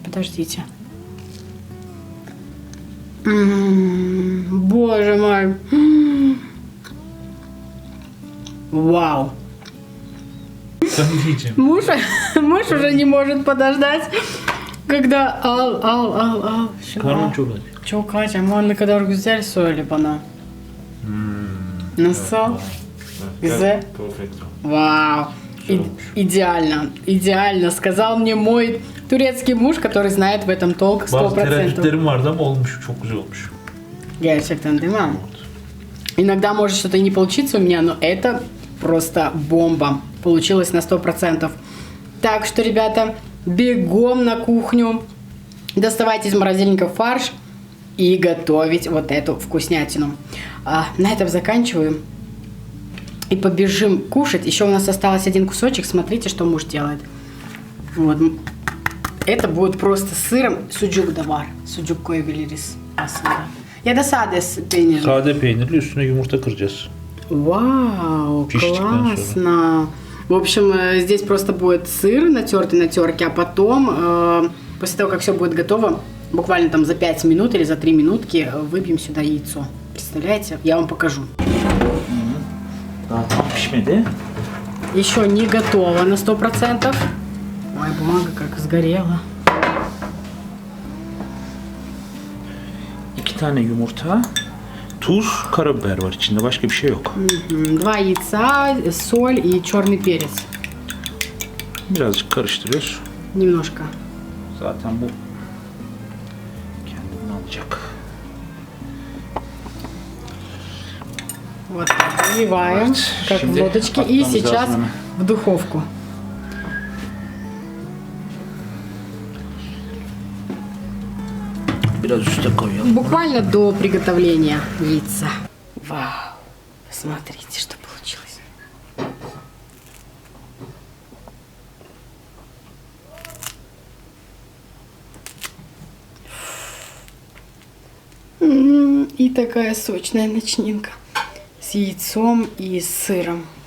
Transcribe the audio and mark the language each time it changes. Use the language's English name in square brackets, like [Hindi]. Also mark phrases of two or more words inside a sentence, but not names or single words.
[Russian] Подождите. Боже мой. Вау. Муж уже не может подождать, когда al. [Turkish] Karnım çok aç. Çok aç ama ne kadar güzel söyle bana. Nasıl? Güzel. Perfetto. [Russian] Вау. Идеально. Сказал мне мой турецкий муж, который знает в этом толк 100%. [Turkish] Bazı tereddütlerim vardı ama olmuş. Çok güzel olmuş. Gerçekten, değil mi? [Russian] Иногда может что-то и не получиться у меня, но это просто бомба. Получилось на 100%. Так что, ребята, бегом на кухню. Доставайте из морозильника фарш и готовить вот эту вкуснятину. На этом заканчиваю. И побежим кушать. Еще у нас осталось один кусочек. Смотрите, что муж делает. Вот. Это будет просто с [Turkish] sırım sucuk da var. Sucuk koyabiliriz aslında. Ya da sade peynir. Sade peynirli üstüne yumurta kıracağız. [Russian] Вау, Пишечка классно. В общем, здесь просто будет сыр натертый на терке, а потом, после того, как все будет готово, буквально там за 5 минут или за 3 минутки выбьем сюда яйцо. Представляете? Я вам покажу. [Turkish] Daha tam pişmedi. [Russian] Еще не готово на 100%. Ой, бумага как сгорела. [Turkish] 2 tane yumurta, tuz, karabiber var içinde. Başka bir şey yok. [Russian] 2 яйца, соль и черный перец. [Turkish] Birazcık karıştırıyoruz. [Russian] Немножко. [Turkish] Zaten bu kendini alacak. [Russian] Вот так, наливаем, как в [Turkish] Şimdi [Russian] лодочке. И [Turkish] atmamız [Russian] сейчас [Turkish] lazım [Russian] в духовку. [Turkish] Biraz üste koyalım. [Russian] Буквально до приготовления яйца. Вау! Посмотрите, что получилось. И такая сочная начинка с яйцом и с сыром.